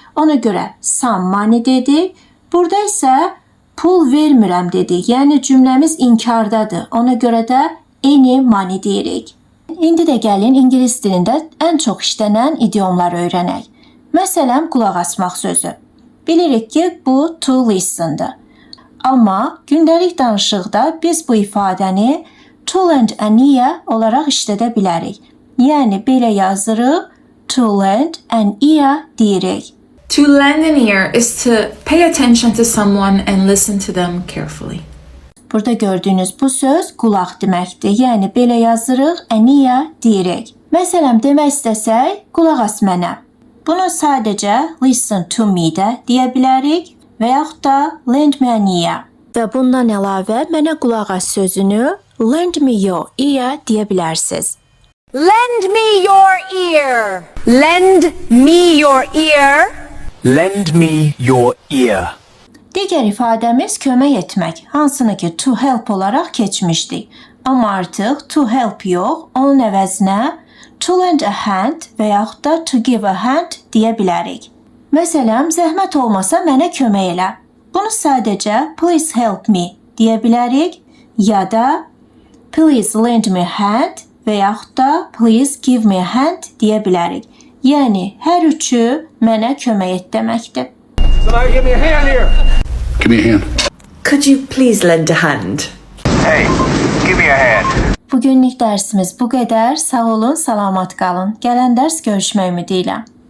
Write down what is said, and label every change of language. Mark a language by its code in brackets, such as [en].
[az] Ona görə [en] some money [az] dedik. Burada isə pul vermirəm dedik. Yəni cümləmiz inkardadır. Ona görə də [en] any money [az] deyirik. İndi də gəlin ingilis dilində ən çox işlənən idiomları öyrənək. Məsələn, qulaq asmaq sözü. Bilirik ki, bu to listen-dır. Amma gündəlik danışıqda biz bu ifadəni [en] to lend an ear [az] olaraq işlədə bilərik. Yəni belə yazırıq, to lend an ear deyirik. [en] To lend an ear is to pay attention to someone and listen to them carefully. [az] Burada gördüyünüz bu söz qulaq deməkdir. Yəni belə yazırıq, an ear deyirik. Məsələn, demək istəsək, qulaq as mənə. Bunu sadəcə [en] listen to me [az] də deyə bilərik və yaxud da [en] lend me an ear. [az] Və bundan əlavə mənə qulaq as sözünü [en] lend me your ear [az] deyə bilərsiniz. [en] Lend me your ear. Lend me your ear. Lend me your ear. [az] Digər ifadəmiz kömək etmək, hansını ki to help olaraq keçmişdik. Amma artıq to help yox, onun əvəzinə [en] to lend a hand [az] və yaxud da [en] to give a hand [az] deyə bilərik. Məsələn, zəhmət olmasa mənə kömək elə. Bunu sadəcə [en] please help me [az] deyə bilərik ya da [en] please lend me a hand [az] və yaxud da [en] please give me a hand [az] deyə bilərik. Yəni, hər üçü mənə kömək et deməkdir. [en] Somebody give me a hand here. Give me a hand. Could you please lend a hand? Hey, give me a hand. [az] Bugünlük dərsimiz bu qədər. Sağ olun, salamat qalın. Gələn dərs görüşmək ümidi ilə.